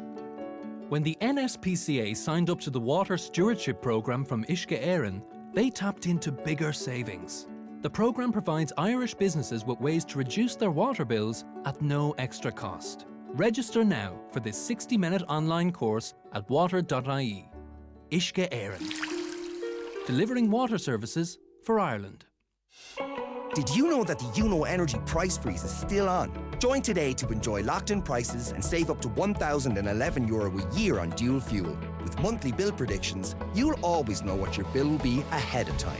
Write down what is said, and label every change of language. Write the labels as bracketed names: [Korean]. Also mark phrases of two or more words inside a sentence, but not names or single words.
[English] When the NSPCA signed up to the Water Stewardship Programme from Uisce Éireann, they tapped into bigger savings. The programme provides Irish businesses with ways to reduce their water bills at no extra cost. Register now for this 60-minute online course at water.ie. Uisce Éireann. Delivering water services for Ireland. Did you know that the UNO Energy price freeze is still on? Join today to enjoy locked-in prices and save up to €1,011 a year on dual fuel. With monthly bill predictions, you'll always know what your bill will be ahead of time.